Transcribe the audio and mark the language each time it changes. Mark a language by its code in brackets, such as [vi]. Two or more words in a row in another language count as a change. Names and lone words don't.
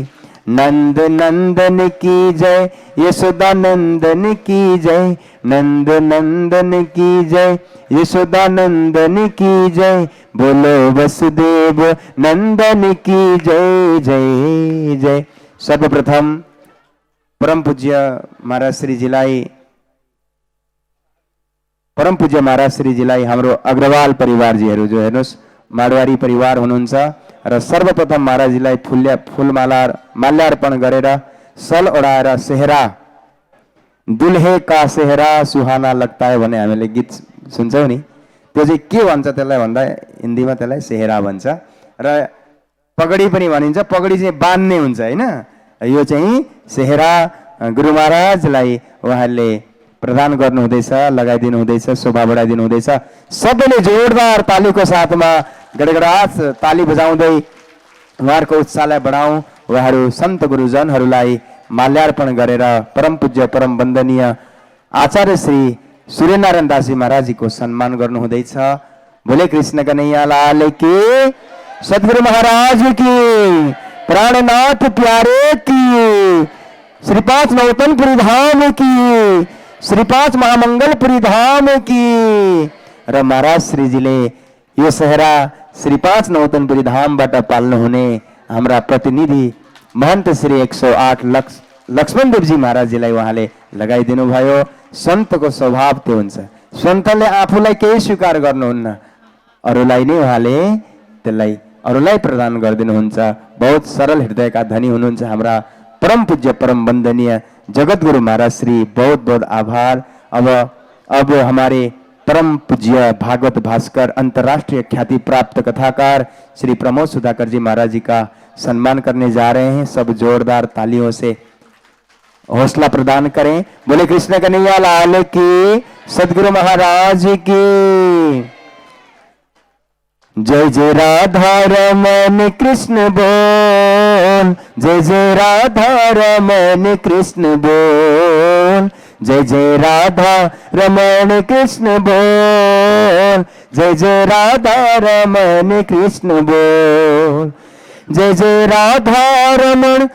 [hi] नंद नंदन की जय, यशोदा नंदन की जय, नंद नंदन की जय, यशोदा नंदन की जय, बोलो वसुदेव नंदन की जय जय जय। [ne] सर्वप्रथम परम पूज्य महाराज श्रीजीलाई हाम्रो अग्रवाल परिवारजीहरू जो हेर्नुहोस् माडवारी परिवार हुनुहुन्छ र सर्वप्रथम महाराजजीलाई माल्यार्पण गरेर सल ओढाएर सेहरा, [hi] दुल्हे का सेहरा सुहाना लगता है [ne] भने हामीले गीत सुन्छौँ नि, त्यो चाहिँ के भन्छ त्यसलाई भन्दा हिन्दीमा त्यसलाई सेहरा भन्छ र पगडी पनि भनिन्छ। पगडी चाहिँ बान्ने हुन्छ हैन, यो चाहिँ सेहरा गुरु महाराजलाई उहाँले प्रदान गर्नु हुँदैछ, लगाइदिनु हुँदैछ, शोभा बढाइदिनु हुँदैछ। सबैले जोरदार तालीको साथमा गडगडाट ताली बजाउँदै उहाँहरूको उत्साहलाई बढाउँ। उहाँहरू सन्त गुरुजनहरूलाई माल्यार्पण गरेर परम पूज्य परम वन्दनीय आचार्य श्री सूर्यनारायण दासजी महाराजजीको सम्मान गर्नु हुँदैछ। [hi] बोले कृष्ण कन्हैया लाल की, सद्गुरु महाराज की, प्राणनाथ प्यारे की, श्री 5 नौतनपुरी धाम की, श्री 5 महामंगलपुरी धाम की। [ne] र महाराज श्रीजीले यो सेहरा श्री 5 नौतनपुरी धामबाट पाल्नु हुने हाम्रा प्रतिनिधि महन्त श्री 108 लक्ष्मण देवजी महाराजजीलाई उहाँले लगाइदिनु भयो। सन्तको स्वभाव त्यो हुन्छ, सन्तले आफूलाई केही स्वीकार गर्नुहुन्न, अरूलाई नै उहाँले त्यसलाई अरूलाई प्रदान गरिदिनुहुन्छ। बहुत सरल हृदयका धनी हुनुहुन्छ हाम्रा परम पूज्य परम वंदनीय जगतगुरु महाराज श्री, बहुत बहुत आभार। [hi] अब हमारे परम पूज्य भागवत भास्कर अंतर्राष्ट्रीय ख्याति प्राप्त कथाकार श्री प्रमोद सुधाकर जी महाराज जी का सम्मान करने जा रहे हैं। सब जोरदार तालियों से हौसला प्रदान करें। बोले कृष्ण कन्हैया लाल की, सदगुरु महाराज की। जय जय राधा रमन कृष्ण बोल, जय जय राधा रमन कृष्ण बोल, जय जय राधा रमन कृष्ण बोल, जय जय राधा रमन कृष्ण बोल, जय जय राधा रमन,